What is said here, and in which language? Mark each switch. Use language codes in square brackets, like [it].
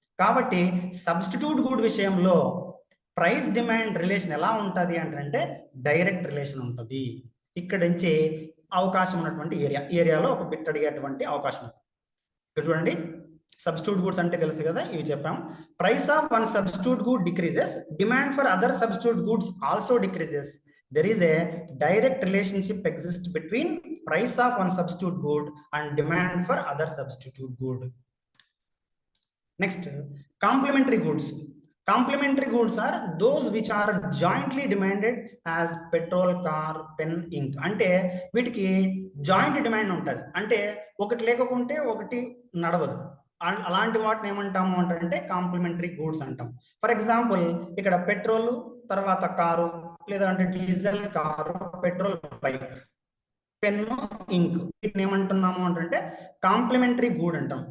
[te] కాబట్టి సబ్స్టిట్యూట్ గూడ్ విషయంలో price demand relation ఎలా ఉంటుంది అంటే డైరెక్ట్ రిలేషన్ ఉంటుంది. ఇక్కడ నుంచి అవకాశం ఉన్నటువంటి ఏరియాలో ఒక బిట్ అడిగేటువంటి అవకాశం ఉంటుంది. ఇక్కడ చూడండి, సబ్స్టిట్యూట్ గూడ్స్ అంటే తెలుసు కదా, ఇవి చెప్పాం. [en] Price of one substitute good decreases, demand for other substitute goods also decreases. There is a direct relationship exists between price of one substitute good and demand for other substitute good. Next, complementary goods. Complementary goods are those which are jointly demanded as petrol, car, pen, ink. [te] అంటే వీటికి joint demand ఉంటుంది, అంటే ఒకటి లేకుంటే ఒకటి నడవదు. అలాంటి వాటిని ఏమంటాము అంటే కాంప్లిమెంటరీ గూడ్స్ అంటాం. ఫర్ ఎగ్జాంపుల్ ఇక్కడ పెట్రోల్, తర్వాత కారు, లేదంటే diesel car, petrol bike, pen, ఇంక్, వీటిని ఏమంటున్నాము అంటే కాంప్లిమెంటరీ గూడ్ అంటాం.